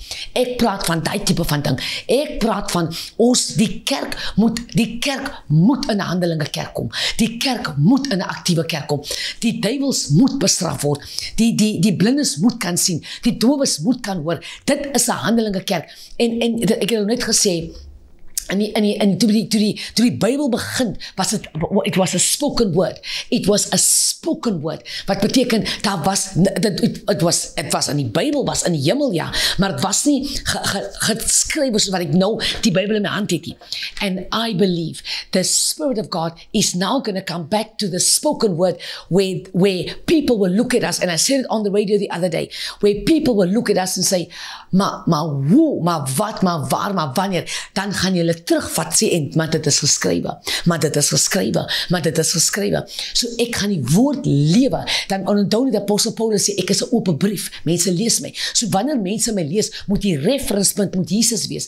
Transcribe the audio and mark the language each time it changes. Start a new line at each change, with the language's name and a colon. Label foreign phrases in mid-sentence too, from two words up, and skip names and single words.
Afrikaans: Ek praat van die tipe van ding. Ek praat van die kerk moet in 'n Handelinge kerk kom. Die kerk moet in 'n aktiewe kerk kom. Die duiwels moet bestraf word. Die blindes moet kan sien. Die dowes moet kan hoor. Dit is 'n Handelinge kerk. En ek het net gesê, en toe die Bybel begin,
English: it was a spoken word. It was a spoken word.
Afrikaans: Wat beteken,
English: it was
Afrikaans: in die Bybel, was in die hemel, ja, maar het was nie geskrywe soos wat ek nou die Bybel in my hand het nie.
English: And I believe the Spirit of God is now going to come back to the spoken word where people will look at us, and I said it on the radio the other day, where people will look at us and say,
Afrikaans: maar hoe, maar wat, maar waar, maar wanneer, dan gaan julle terugvat sê, en maar dit is geskrywe, maar dit is geskrywe, maar dit is geskrywe. So ek gaan die woord lewe. Dan onthou nie dat apostel Paulus sê, ek is 'n oop brief, mense lees my. So wanneer mense my lees, moet die reference punt moet Jesus wees.